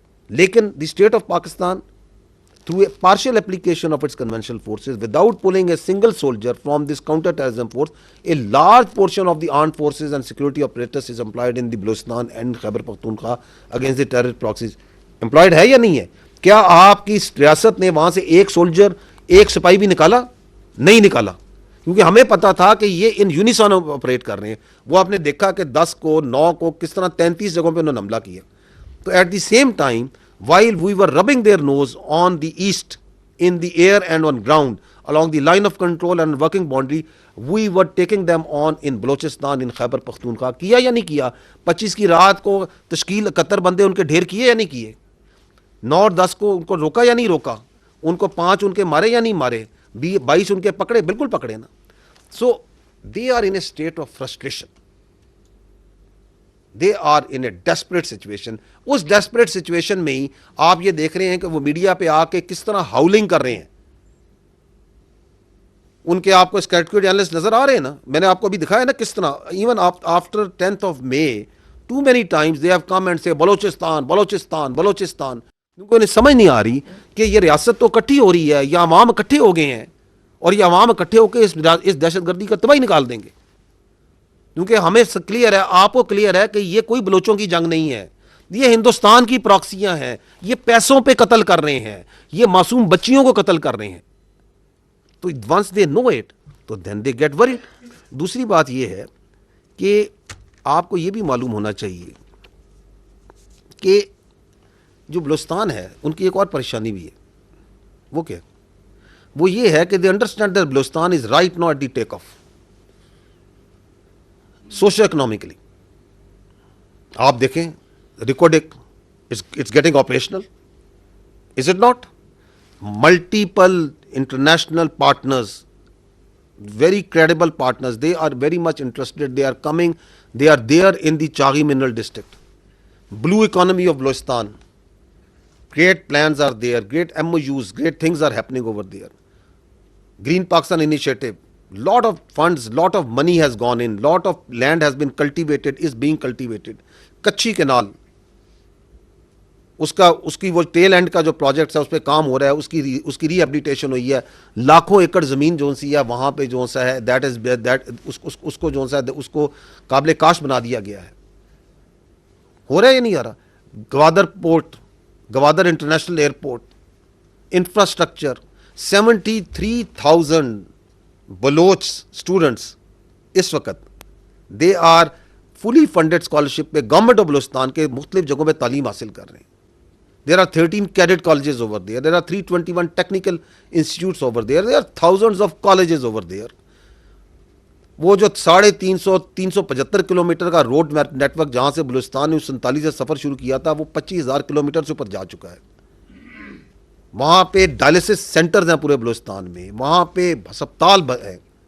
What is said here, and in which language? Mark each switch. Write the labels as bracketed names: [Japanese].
[Urdu] لیکن [English] The state of Pakistan, through a partial application of its conventional forces, without pulling a single soldier from this counter-terrorism force, a large portion of the armed forces and security apparatus is employed in the Balochistan and Khyber Pakhtunkhwa against the terrorist proxies. Employed [Urdu] ہے یا نہیں ہے؟ کیا آپ کی ریاست نے وہاں سے ایک سولجر, ایک سپاہی بھی نکالا؟ نہیں نکالا, کیونکہ ہمیں پتا تھا کہ یہ ان یونیسون آپریٹ کر رہے ہیں. وہ آپ نے دیکھا کہ 10 کو 9 کو کس طرح 33 جگہوں پہ انہوں نے حملہ کیا. [English] تو at the same time, while we were rubbing their nose on the east, in the air and on ground, along the line of control and working boundary, we were taking them on in Balochistan, in Khyber Pakhtunkhwa. [Urdu] کیا یا نہیں کیا؟ 25 کی رات کو تشکیل 71 بندے ان کے ڈھیر کیے یا نہیں کیے؟ 9 اور 10 کو ان کو روکا یا نہیں روکا؟ ان کو 5 ان کے مارے یا نہیں مارے؟ 22 ان کے پکڑے؟ بالکل پکڑے نا. [English] So they are in a state of frustration. They are in a desperate situation. [Urdu] اس [English] desperate situation [Urdu] میں ہی آپ یہ دیکھ رہے ہیں کہ وہ میڈیا پہ آ کے کس طرح ہاؤلنگ کر رہے ہیں. ان کے آپ کو سیکورٹی اینالسٹ نظر آ رہے ہیں نا, میں نے آپ کو ابھی دکھایا نا کس طرح. [English] even after 10th of May, too many times they have come and say [Urdu] Balochistan Balochistan Balochistan, کیونکہ انہیں سمجھ نہیں آ رہی کہ یہ ریاست تو اکٹھی ہو رہی ہے, یہ عوام اکٹھے ہو گئے ہیں, اور یہ عوام اکٹھے ہو کے اس دہشت گردی کا تباہی نکال دیں گے. کیونکہ ہمیں کلیئر ہے, آپ کو کلیئر ہے کہ یہ کوئی بلوچوں کی جنگ نہیں ہے, یہ ہندوستان کی پراکسیاں ہیں, یہ پیسوں پہ قتل کر رہے ہیں, یہ معصوم بچیوں کو قتل کر رہے ہیں. [English] تو once they know it تو then they get word. [Urdu] دوسری بات یہ ہے کہ آپ کو یہ بھی معلوم ہونا چاہیے کہ جو بلوچستان ہے ان کی ایک اور پریشانی بھی ہے. وہ کیا؟ وہ یہ ہے کہ [English] They understand that Balochistan is right now at the take off socio economically. [Urdu] آپ دیکھیں [English] Reko Diq it's getting operational, is it not? Multiple international partners, very credible partners, they are very much interested, they are coming, they are there in the Chaghi mineral district. Blue economy of Balochistan, great plans are there, great MOUs, great things are happening over there. Green Pakistan initiative, lot of funds, lot of money has gone in, lot of land has been cultivated, is being cultivated. [Urdu] Kachhi Canal, اس کی وہ tell and کا جو project ہے اس پہ کام ہو رہا ہے, اس کی ری ایبلیٹیشن ہوئی ہے. لاکھوں ایکڑ زمین جو سی ہے وہاں پہ جو سا ہے [English] that is [Urdu] اس کو جو سا ہے اس کو قابل کاشت بنا دیا گیا ہے. ہو رہا ہے یا نہیں آ رہا؟ Gwadar port, Gwadar international airport, infrastructure, 73,000 Baloch students اس وقت [English] they are fully funded scholarship [Urdu] پہ گورنمنٹ آف بلوچستان کے مختلف جگہوں پہ تعلیم حاصل کر رہے ہیں. [English] There are 13 cadet colleges over there. There are 321 technical institutes over there. There are thousands of colleges over there. [Urdu] وہ جو 350 کلومیٹر کا روڈ نیٹ ورک جہاں سے بلوچستان نے 47 سے سفر شروع کیا تھا وہ 25,000 کلومیٹر سے اوپر جا چکا ہے. وہاں پہ ڈائلسس سینٹرز ہیں پورے بلوچستان میں, وہاں پہ ہسپتال ہیں.